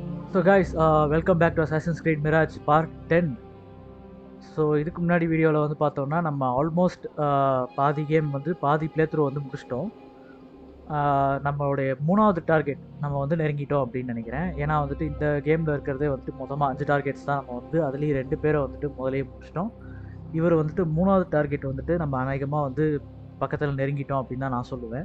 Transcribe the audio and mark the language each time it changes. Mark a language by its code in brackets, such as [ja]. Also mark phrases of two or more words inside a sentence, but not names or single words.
[en] So guys, welcome back to Assassin's Creed Mirage Part 10. [ta] ஸோ இதுக்கு முன்னாடி வீடியோவில் வந்து பார்த்தோம்னா நம்ம ஆல்மோஸ்ட் பாதி கேம் வந்து பாதி பிளேத்ரூ வந்து முடிச்சிட்டோம். நம்மளுடைய 3வது டார்கெட் நம்ம வந்து நெருங்கிட்டோம் அப்படின்னு நினைக்கிறேன். ஏன்னா வந்துட்டு இந்த கேமில் இருக்கிறதே வந்துட்டு மொத்தமாக 5 டார்கெட்ஸ் தான். நம்ம வந்து அதுலேயும் 2 பேரை வந்துட்டு முதலே முடிச்சிட்டோம். இவர் வந்துட்டு 3வது டார்கெட் வந்துட்டு நம்ம அநேகமாக வந்து பக்கத்தில் நெருங்கிட்டோம் அப்படின்னு தான் நான் சொல்லுவேன்.